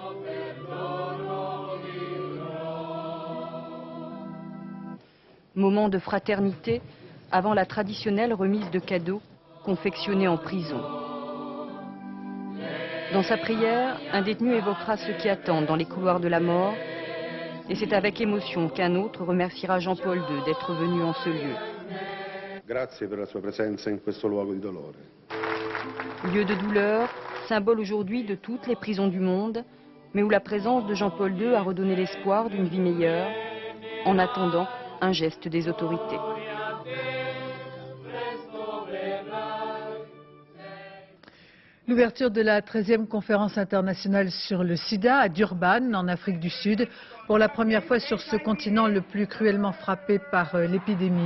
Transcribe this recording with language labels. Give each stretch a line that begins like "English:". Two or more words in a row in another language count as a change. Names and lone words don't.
French: Moment de fraternité avant la traditionnelle remise de cadeaux confectionnés en prison. Dans sa prière, un détenu évoquera ceux qui attendent dans les couloirs de la mort. Et c'est avec émotion qu'un autre remerciera Jean-Paul II d'être venu en ce lieu.
Italian: Grazie per la sua presenza in questo luogo di dolore.
French: Lieu de douleur, symbole aujourd'hui de toutes les prisons du monde, mais où la présence de Jean-Paul II a redonné l'espoir d'une vie meilleure, en attendant un geste des autorités. L'ouverture de la 13e conférence internationale sur le sida à Durban, en Afrique du Sud, pour la première fois sur ce continent le plus cruellement frappé par l'épidémie.